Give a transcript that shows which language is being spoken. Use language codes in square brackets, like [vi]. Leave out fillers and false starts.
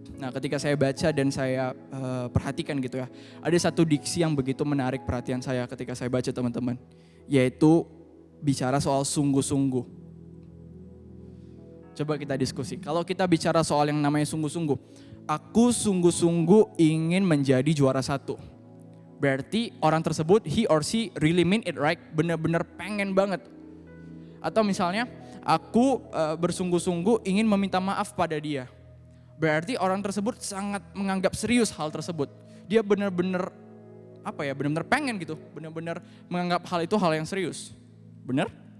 [id] Nah ketika saya baca dan saya perhatikan gitu ya, ada satu diksi yang begitu menarik perhatian saya ketika saya baca teman-teman. Yaitu bicara soal sungguh-sungguh. Coba kita diskusi, kalau kita bicara soal yang namanya sungguh-sungguh. Aku sungguh-sungguh ingin menjadi juara 1. Berarti orang tersebut, [en] he or she really mean it, right? [id] Benar-benar pengen banget. Atau misalnya, aku bersungguh-sungguh ingin meminta maaf pada dia. Berarti orang tersebut sangat menganggap serius hal tersebut. Dia benar-benar benar-benar pengen gitu, benar-benar menganggap hal itu hal yang serius. Benar?